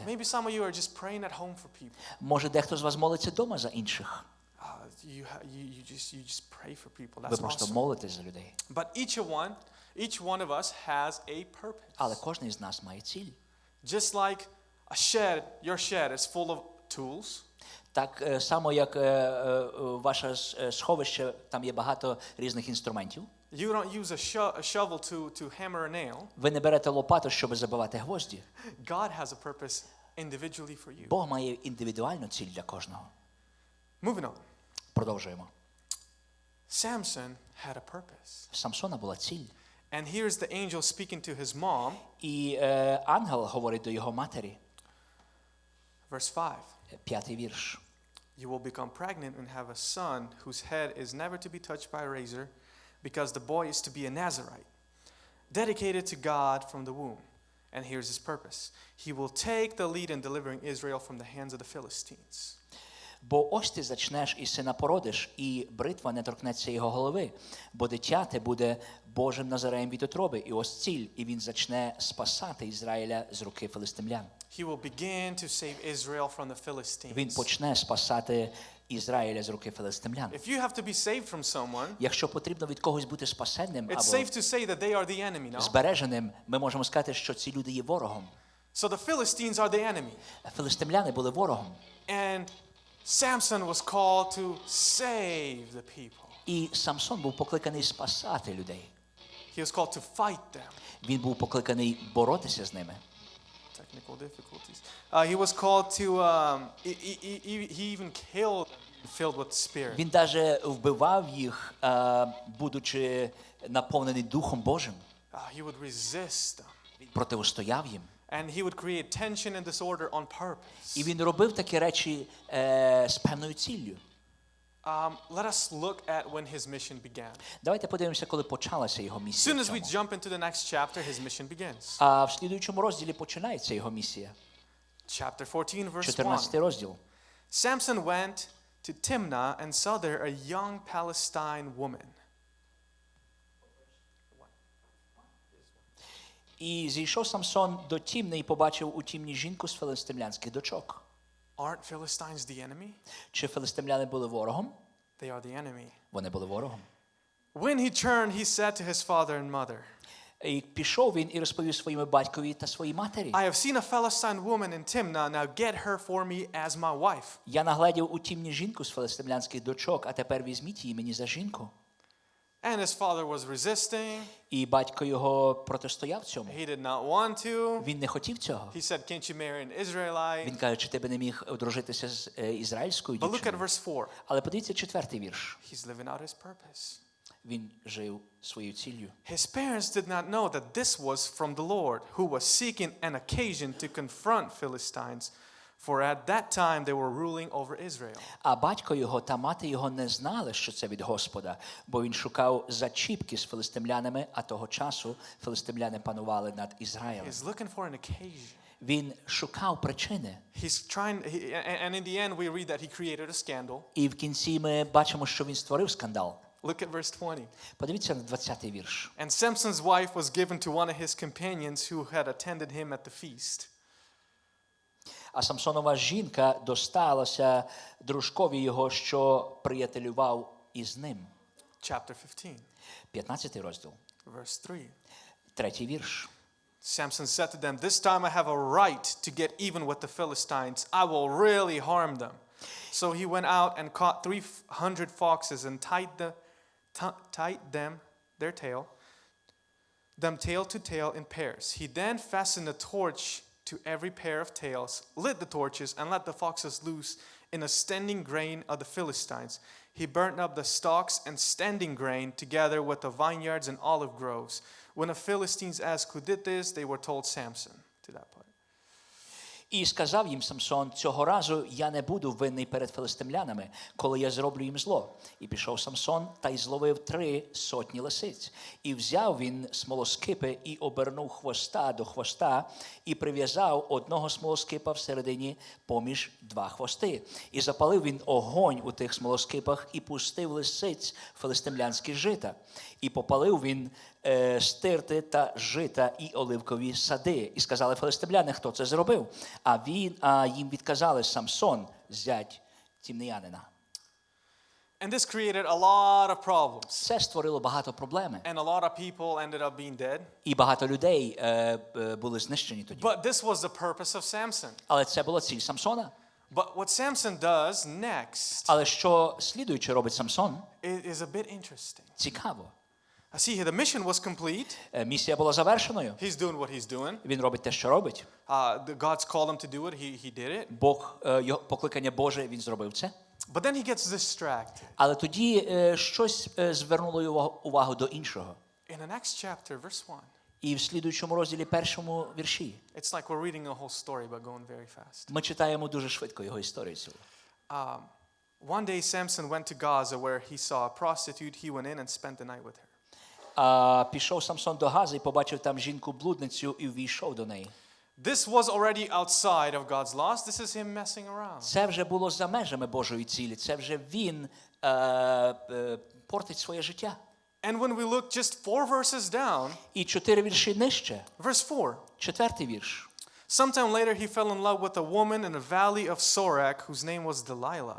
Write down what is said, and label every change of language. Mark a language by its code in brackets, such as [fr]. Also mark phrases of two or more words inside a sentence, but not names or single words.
[en] just praying at home for people. [uk] Може, дехто з вас молиться вдома за інших. [en] You just pray for people. [uk] Ви [en] That's [uk] просто [en] awesome. [uk] молитесь за людей. [en] But each one of us has a purpose. [uk] Але кожен із нас має ціль. [en] Just like a shed, your shed is full of tools. [uk] Так само, як ваше сховище, там є багато різних інструментів. [en] You don't use a shovel to hammer a nail. [uk] Ви не берете лопату, щоб забивати гвозді. [en] God has a purpose individually for you. [uk] Бог має індивідуальну ціль для кожного. [en] Moving on. [uk] Продовжуємо. [en] Samson had a purpose. [uk] В Самсона була ціль. [en] And here's the angel speaking to his mom. [uk] І ангел говорить до його матері. [en] Verse 5. [uk] 5-й вірш. [en] You will become pregnant and have a son whose head is never to be touched by a razor, because the boy is to be a Nazarite, dedicated to God from the womb. And here's his purpose. He will take the lead in delivering Israel from the hands of the Philistines. [uk] Бо ось ти зачнеш і сина породиш, і бритва не торкнеться його голови, бо дитяти буде Божим Назареєм від утроби, і ось ціль, і він зачне спасати Ізраїля з руки филистимлян. [en] He will begin to save Israel from the Philistines. [uk] Він почне спасати Ізраїля з руки филистимлян. [en] If you have to be saved from someone, [uk] Якщо потрібно від когось бути спасенним [en] it's [uk] або [en] safe to say that they are the enemy, no? [uk] збереженим, ми можемо сказати, що ці люди є ворогом. [en] So the Philistines are the enemy. [uk] Филистимляни були ворогом. [en] And Samson was called to save the people. [uk] І Самсон був покликаний спасати людей. [en] He was called to fight them. [uk] Він був покликаний боротися з ними. [en] Technical difficulties. He was called to, he even killed filled with spirit. [uk] Він навіть вбивав їх, будучи наповнений Духом Божим. [en] He would resist them. [uk] Він протистояв їм. [en] And he would create tension and disorder on purpose. [uk] І він робив такі речі з певною ціллю. [en] Let us look at when his mission began. [uk] Давайте подивимося, коли почалася його [en] As [uk] місія. [en] soon [uk] в [en] as we [uk] цьому. [en] jump into the next chapter, his mission begins. [uk] А в слідуючому розділі починається його місія. [en] Chapter 14, verse [uk] 14 [en] 1. [uk] розділ. [en] Samson went to Timnah and saw there a young Palestine woman. [uk] І зійшов Самсон до Тімни і побачив у Тімні жінку з филистимлянських дочок. [en] Aren't Philistines the enemy? [uk] Чи филистимляни були ворогом? [en] They are the enemy. [uk] Вони були ворогом. [en] When he turned, he said to his father and mother, [uk] І пішов він і розповів своєму батькові та своїй матері. [en] I have seen a Philistine woman in Timnah. Now get her for me as my wife. [uk] Я нагледів у Тімні жінку з филистимлянських дочок, а тепер візьміть її мені за жінку. [en] And his father was resisting. [uk] І батько його протистояв цьому. [en] He did not want to. [uk] Він не хотів цього. [en] He said, can't you marry an Israelite? [uk] Він каже, чи ти би не міг одружитися з ізраїльською [en] But look at [uk] дівчиною? [en] verse 4. [uk] Але подивіться 4-й вірш. [en] He's living out his purpose. [uk] Він жив своєю ціллю. [en] His parents did not know that this was from the Lord, who was seeking an occasion to confront Philistines, for at that time they were ruling over Israel. [uk] А батько його та мати його не знали, що це від Господа, бо він шукав зачіпки з филистимлянами, а того часу филистимляни панували над Ізраїлем. [en] He's looking for an occasion. [uk] Він шукав причини. [en] He's trying, and in the end we read that he created a scandal. [uk] І в кінці ми бачимо, що він створив скандал. [en] Look at verse 20. [uk] Подивіться на 20-й вірш. [en] And Samson's wife was given to one of his companions who had attended him at the feast. [uk] А Самсонова жінка досталася дружкові його, що приятелював із ним. [en] Chapter 15, [uk] 15-й розділ. [en] verse 3. [uk] 3-й вірш. [en] Samson said to them, this time I have a right to get even with the Philistines. I will really harm them. So he went out and caught 300 foxes and tied them tail to tail in pairs. He then fastened a torch to every pair of tails, lit the torches, and let the foxes loose in a standing grain of the Philistines. He burnt up the stalks and standing grain together with the vineyards and olive groves. When the Philistines asked who did this, they were told Samson. To that part. [uk] І сказав їм Самсон: цього разу я не буду винний перед филистимлянами, коли я зроблю їм зло. І пішов Самсон та й зловив 300 лисиць. І взяв він смолоскипи і обернув хвоста до хвоста, і прив'язав одного смолоскипа всередині поміж 2 хвости. І запалив він огонь у тих смолоскипах і пустив лисиць филистимлянські жита. І попалив він стирти та жита і оливкові сади. І сказали филистимляни: хто це зробив? А їм відказали: Самсон, зять тімнеянина. [en] And this created a lot of problems. [uk] Це створило багато проблем. [en] And a lot of people ended up being dead. [uk] І багато людей були знищені тоді. [en] But this was the purpose of Samson. [uk] Але це була ціль Самсона. [en] But what Samson does next [uk] Але що слідуюче робить Самсон, [en] is a bit interesting. [uk] цікаво. [en] See, the mission was complete. [uk] Місія була завершеною. [en] He's doing what he's doing. [uk] Він робить те, що робить. [en] God's called him to do it. He did it. [uk] Бог, його покликання Боже, він зробив це. [en] But then he gets distracted. [uk] Але тоді щось звернуло його увагу до іншого. [en] In the next chapter, verse 1. [uk] І в слідуючому розділі, першому вірші, [en] It's like we're reading a whole story but going very fast. [uk] ми читаємо дуже швидко його історію цілу. [en] One day Samson went to Gaza where he saw a prostitute. He went in and spent the night with her. [uk] Пішов Самсон до Гази і побачив там жінку-блудницю і ввійшов до неї. [en] This was already outside of God's laws. This is him messing around. [uk] Це вже було за межами Божої цілі. Це вже він портить своє життя. [en] And when we look just 4 verses down, [uk] І 4 вірші нижче, [en] verse 4. [uk] 4-й вірш. [en] Sometime later he fell in love with a woman in the valley of Sorek whose name was Delilah.